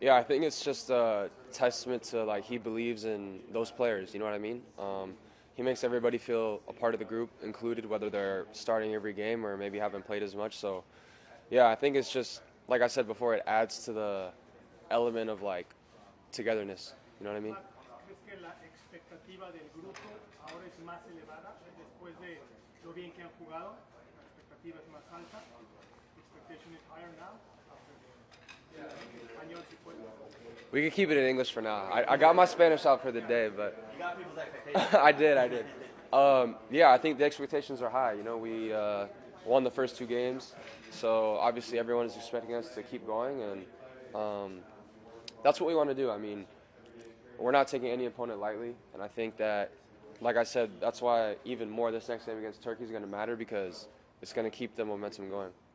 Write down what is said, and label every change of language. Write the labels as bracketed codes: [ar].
[en] Yeah, I think it's just a testament to like he believes in those players. You know what I mean? He makes everybody feel a part of the group, included, whether they're starting every game or maybe haven't played as much. So, yeah, I think it's just like I said before, it adds to the element of like togetherness. You know what I mean? [es] ¿Crees que la expectativa del grupo ahora es más elevada después de lo bien que han jugado? La expectativa es más alta. [en] Expectation is higher now. [es] Español, si puedo. [en] We can keep it in English for now. I got my Spanish out for the day, but You got people's expectations. I did. Yeah, I think the expectations are high. You know, we won the first 2 games, so obviously everyone is expecting us to keep going, and that's what we want to do. I mean, we're not taking any opponent lightly, and I think that, like I said, that's why even more this next game against Turkey is going to matter because it's going to keep the momentum going.